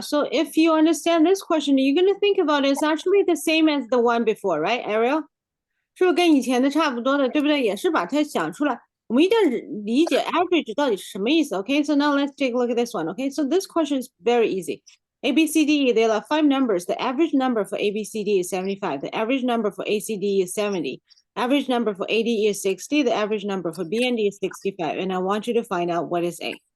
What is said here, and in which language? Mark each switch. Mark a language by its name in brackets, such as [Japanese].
[English] So if you understand this question, you're going to think about it. It's actually the same as the one before, right, Ariel? [Chinese] 是不是跟以前的差不多的，对不对？也是把它想出来。我们一定要理解 average 到底是什么意思。 [English] Okay, so now let's take a look at this one. Okay, so this question is very easy. A, B, C, D, there are 5 numbers. The average number for A, B, C, D is 75. The average number for A, C, D is 70. Average number for A, D is 60. The average number for B and D is 65. And I want you to find out what is A.